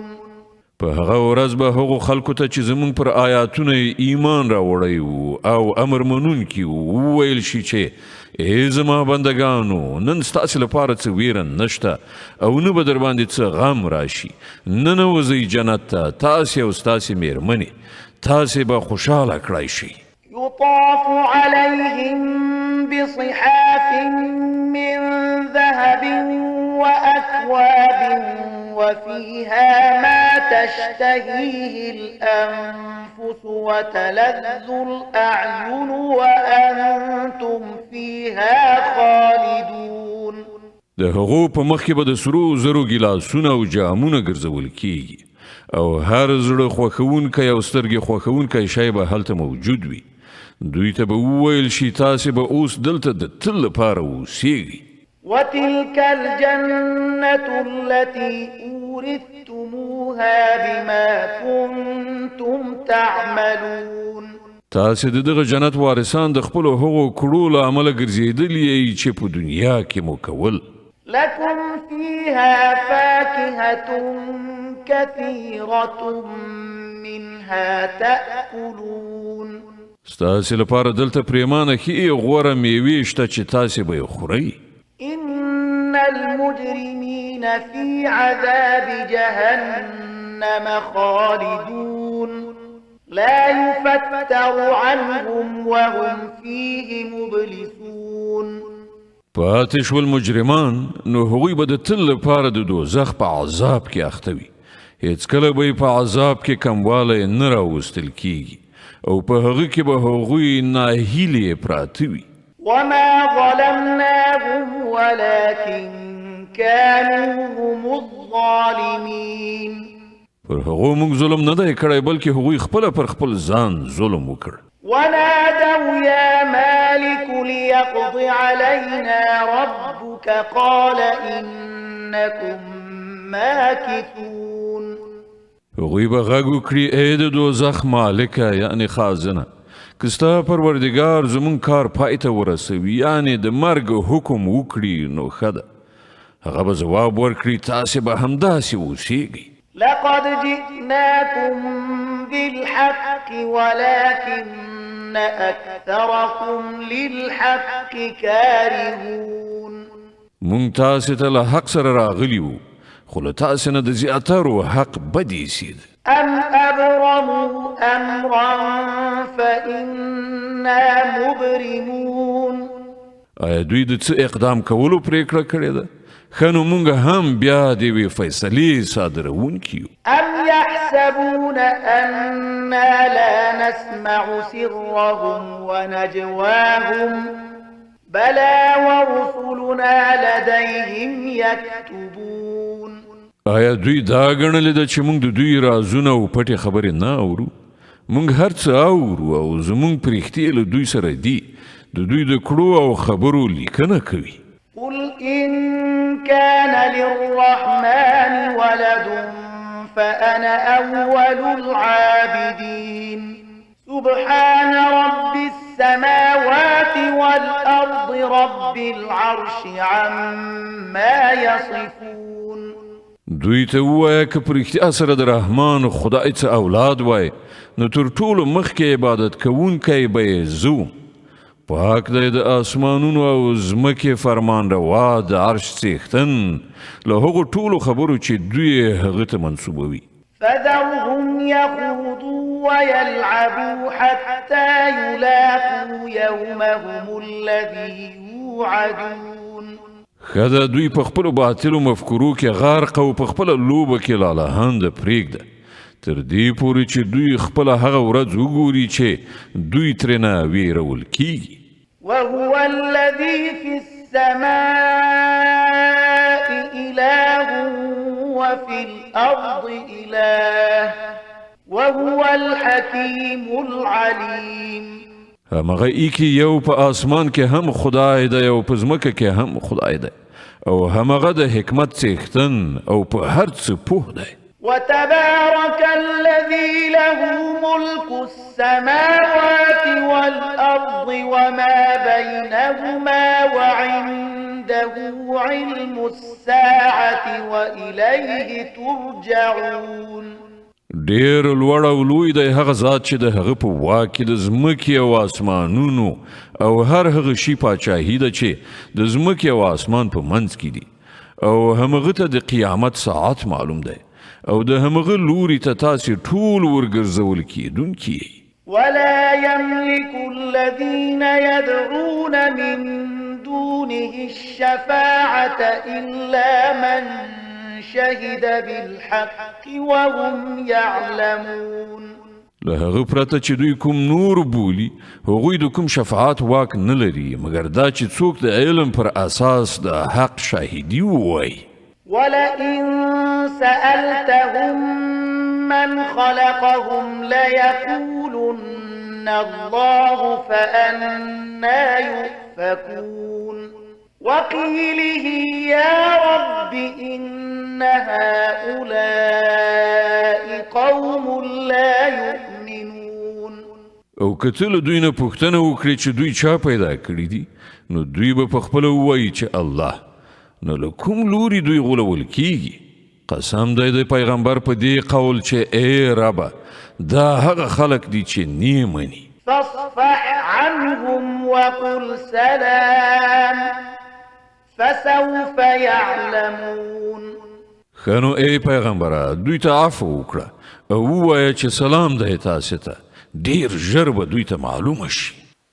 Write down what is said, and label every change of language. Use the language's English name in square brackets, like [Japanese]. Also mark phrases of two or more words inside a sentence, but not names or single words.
[Pashto] په هغه ورځ به هغو خلکو ته چې زمونږ پر آیاتونه ایمان راوړی وو او امر منونکي وو وویل شي چې ای زما بندګانو نن ستاسې لپاره څه ویره نشته او نه به در باندې څه غم راشي. ننوځئ جنت ته تاسې او ستاسې میرمنې، تاسې به خوشحاله کړی شئ. [Arabic] يطاف عليهم بصحاف من ذهب وأكواب وفيها ما تشتهيه الأنفس وتلذ الأعين وأنتم فيها خالدون. [Pashto] د هغو په مخ کې به د سرو زرو ګیلاسونه او جامونه ګرځول کیږي او هر زړه خوښونکی او سترګې خوښونکی شی به هلته موجود وي. دوی ته به وویل شي تاسې به اوس دلته د تل لپاره اوسیږئ. [Arabic] وتلك الجنة التي أورثتموها بما كنتم تعملون. [Pashto] تاسې د دغه جنت وارثان د خپلو هغو کړو له امله ګرځېدلي یئ چې په دنیا کې مو کول. [Arabic] لكم فيها فاكهة كثيرة منها تأكلون. [Pashto] ستاسې لپاره دلته پریمانه ښې غوره میوې شته چې تاسې به یې خورئ. [Arabic] إن المجرمين في عذاب جهنم خالدون لا يفتر عنهم وهم فيه مبلسون. [Pashto] پاتې شول مجرمان نو هغوی به د تل لپاره د دوزخ په عذاب کې اخته وي. هیڅکله به یې په عذاب کې کموالی نه راوستل کیږي او په هغه کې به هغوی ناهیلې پراته وي. [Arabic] وما ظلمناهم ولكن كانوا هم الظالمين. [Pashto] پر هغو موږ ظلم نه دی کړی بلکې هغوی خپله پر خپل ځان ظلم وکړ. [Arabic] ونادوا يا مالك ليقض علينا ربك قال إنكم ماكثون. [Pashto] هغوی به غږ وکړي ای د دوزخ مالکه یعنې خازنه که ستا پروردګار زموږ کار پای ته ورسوي یعنې د مرګ حکم وکړي نو ښه ده. هغه به ځواب ورکړي تاسې به همداسې اوسیږئ. [Arabic] لقد جئناكم بالحق ولكن أكثركم للحق كارهون. [Pashto] مونږ تاسې ته له حق سره راغلي وو خو له تاسې نه د زیاترو حق بد ایسید. [Arabic] أم أبرموا أمرا فإنا مبرمون. [Pashto] آیا دوی د څه اقدام کولو پریکړه کړې ده؟ ښه نو مونږ هم بیا د یوې فیصلې صادروونکي یو. [Arabic] أم يحسبون أنا لا نسمع سرهم ونجواهم بلى ورسلنا لديهم يكتبون. [Pashto] آیا دوی دا ګڼلې ده چې مونږ د دوی رازونه او پټې خبرې نه اورو؟ مونږ هر څه اورو او زمونږ پرښتې له دوی سره دي. د دوی د کړو او خبرو لیکنه کوي. [Arabic] قل إن كان للرحمن ولد فأنا أول العابدين. سبحان رب السماوات والأرض رب العرش عما يصفون. [Pashto] دوی ته ووایه که په رښتیا سره د رحمان خدای څه اولاد وای نو تر ټولو مخکې عبادت کوونکی به یې زه. پاک دی د آسمانونو او ځمکې فرمان روا د عرش څښتن له هغو ټولو خبرو چې دوی هغه ته منسوبوي. [Arabic] فذرهم يخوضوا ويلعبوا حتى يلاقوا يومهم الذي يوعدون. [Pashto] ښه دوی په خپلو باطلو مفکورو کې غرق او په خپله لوبه کې لالهانده پرېږده تر دې پورې چې دوی خپله هغه ورځ وګوري چې دوی ترېنه ویرول کیږي. [Arabic] وهو الذي في السماء إله وفي الأرض إله وهو الحكيم العليم. [Pashto] همغه ای کې یو په آسمان کې هم خدای دی او په ځمکه کې هم خدای دی او همغه د حکمت څښتن او په هر څه پوه دی. [Arabic] وتبارك الذي له ملك السماوات والأرض وما بينهما وعنده علم الساعة وإليه ترجعون. [Pashto] ډیر لوړ او لوی دی هغه ذات چې د هغه په واک کې د ځمکې او اسمانونو او هر هغه شي پاچاهي ده چې د ځمکې او اسمان په منځ کې دي او همغه ته د قیامت ساعت معلوم دی او د همغه لوري ته تاسې ټول ورګرځول کېدونکي. [Arabic] ولا يملك الذين يدعون من دونه الشفاعة إلا من شهد بالحق وهم يعلمون. [Pashto] له هغه پرته چې دوی کوم نور بولي هغوی د کوم شفاعت واک نه لري مګر دا چې څوک د علم پر اساس د حق شاهدي ووایي. [Arabic] ولئن سألتهم من خلقهم ليقولن الله فأنا يؤفكون. وقيله يا رب إن هؤلاء قوم لا يؤمنون. [Pashto] او کتل دوی نه پوښتنه وکړي چې دوی چا پیدا کړی دي نو دوی به په خپل وایي چې الله. نو له کوم لوري دوی غولول کیږي؟ قسم دی د پیغمبر په دې قول چې ای ربه دا هغه خلق دي چې نه مني. [Arabic] فاصفح عنهم وقل سلام فسوف يعلمون. [Pashto] خنو ای پیغمبره دوی ته عفو وکړه او ووایه چې سلام دی تاسې ته ډیر ژر به دوی ته معلومه شي.